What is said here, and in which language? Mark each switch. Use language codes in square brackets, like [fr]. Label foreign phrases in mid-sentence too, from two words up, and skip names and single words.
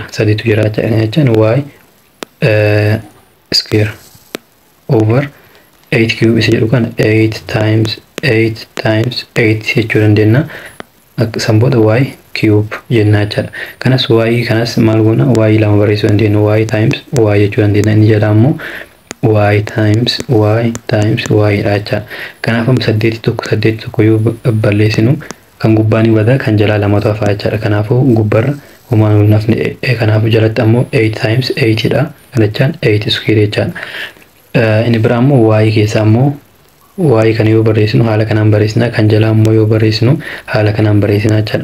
[om] 8tu jira jechaan [en] y square over 8 cube [om] isa jedhu kana [en] 8 times 8 [om] jechuu dandeenya. San booda [en] y cube [om] jenna jechaadha. Kanas y kanas maal goona y lama barreessuu dandeenya [en] y times y [om] jechuu dandeenya. Inni jala ammoo [en] y times y [om] dha jechaadha. Kanaaf amma 8 tokko yoo balleessinu kan gubbaan bada kan jalaa lamatu hafa jechaadha. Kanaafuu gubbarra homaan wal nafne kanaafuu jalatti ammoo [en] 8 times 8 [om] dha. Kanachaan 8 square jechaadha. Inni biraa ammoo y keessa ammoo y kana yoo barreessinu haala kanaan barreessina, kan jalaa ammoo yoo barreessinu haala kanaan barreessina jechaadha.